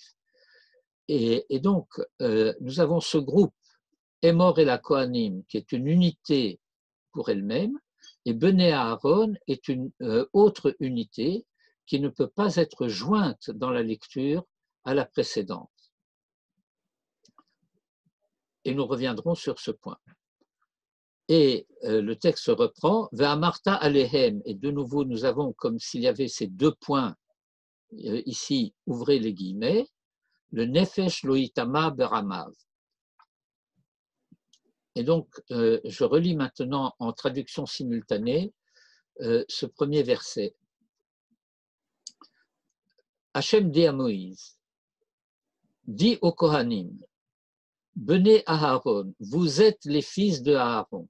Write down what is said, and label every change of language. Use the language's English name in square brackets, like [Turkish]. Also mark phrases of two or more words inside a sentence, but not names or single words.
[French] Et donc, nous avons ce groupe [Hebrew] אמור אל הכהנים [French] qui est une unité pour elle-même, et [Hebrew] בני אהרן [French] est une autre unité qui ne peut pas être jointe dans la lecture à la précédente. Et nous reviendrons sur ce point. Et le texte reprend [Hebrew] ואמרת אלהם, [French] et de nouveau nous avons comme s'il y avait ces deux points ici, ouvrez les guillemets, [Hebrew] לנפש לא יטמא בעמיו. [French] Et donc, je relis maintenant en traduction simultanée ce premier verset. Hachem dit à Moïse, dit aux Kohanim, [Hebrew] בני אהרן, [French] vous êtes les fils de Aaron.